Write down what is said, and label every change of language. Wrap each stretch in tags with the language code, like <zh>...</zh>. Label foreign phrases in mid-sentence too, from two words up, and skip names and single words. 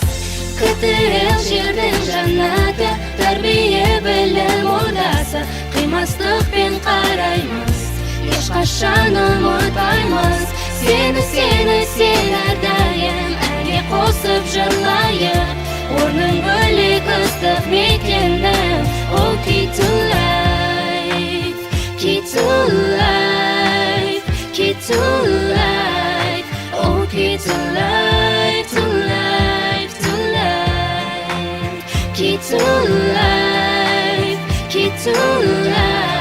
<kk>КТЛ жердің жаннаты, тәрбие білім ордасы, қимастықпен қараймыз, ешқашан ұмытпаймыз. Сені әрдайым әне қосып жылайық, орның бөлек ыстық мекенім. О,</kk> <en>key to life, key to life, key to life, oh, key to life, to life, to life, key to life, key to life.</en>